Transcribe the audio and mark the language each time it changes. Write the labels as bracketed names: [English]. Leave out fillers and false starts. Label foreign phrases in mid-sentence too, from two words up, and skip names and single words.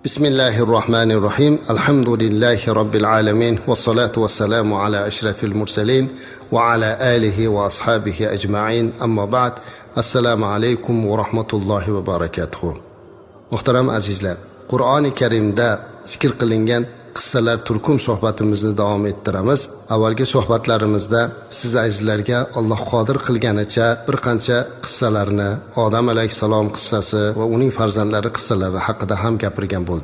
[Arabic] بسم الله الرحمن الرحيم. الحمد لله رب العالمين. والصلاة والسلام على أشرف المرسلين وعلى آله وأصحابه أجمعين. أما بعد. السلام عليكم ورحمة الله وبركاته. [Uzbek] Muhtaram azizlar, Qur'oni Karimda zikr qilingan qissalar turkum suhbatimizni davom ettiramiz. Avvalgi suhbatlarimizda siz azizlarga Alloh qodir qilganicha bir qancha qissalarni, Odam alayhisalom qissasi va uning farzandlari qissalari haqida ham gapirgan bo'ldik.